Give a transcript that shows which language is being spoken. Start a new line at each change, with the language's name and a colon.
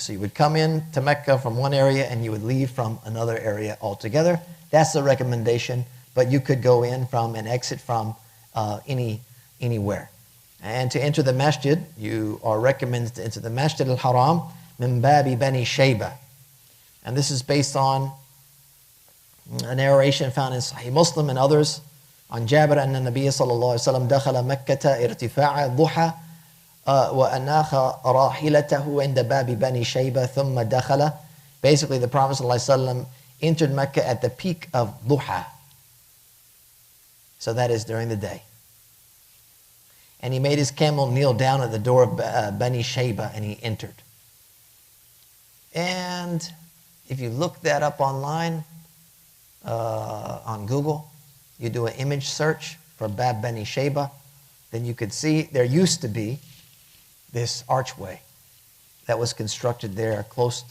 English: So you would come in to Mecca from one area, and you would leave from another area altogether. That's the recommendation, but you could go in from and exit from anywhere. And to enter the masjid, you are recommended to enter the Masjid al-Haram min babi bani Shayba. And this is based on a narration found in Sahih Muslim and others on Jabir
Arabic: أن النبي صلى الله عليه وسلم دخل مكة ارتفاع الضحى وأناخ راحلته عند باب بني شيبة ثم دخل.
English: Basically, the Prophet صلى الله عليه وسلم entered Mecca at the peak of duha. So that is during the day. And he made his camel kneel down at the door of Bani Shayba, and he entered. And if you look that up online, on Google, you do an image search for Bab Bani Shayba, then you could see there used to be this archway that was constructed there close.